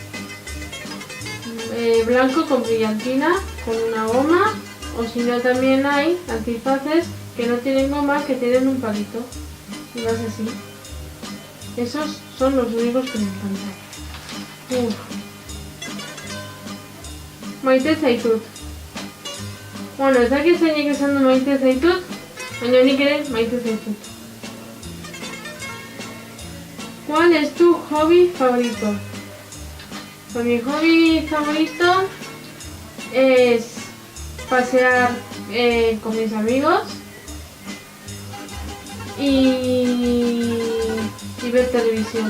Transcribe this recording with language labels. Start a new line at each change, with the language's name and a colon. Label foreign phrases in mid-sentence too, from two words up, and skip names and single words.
Spanish: Blanco con brillantina, con una goma, o si no también hay antifaces que no tienen goma, que tienen un palito y vas así. Esos son los únicos que me encantan.
Basque: Maite zaitut. Bueno, ez dakit zeinek esan du maite zaitut, baina nik ere maite zaitut.
Spanish: ¿Cuál es tu hobby favorito? Pues mi hobby favorito es pasear con mis amigos y ver televisión.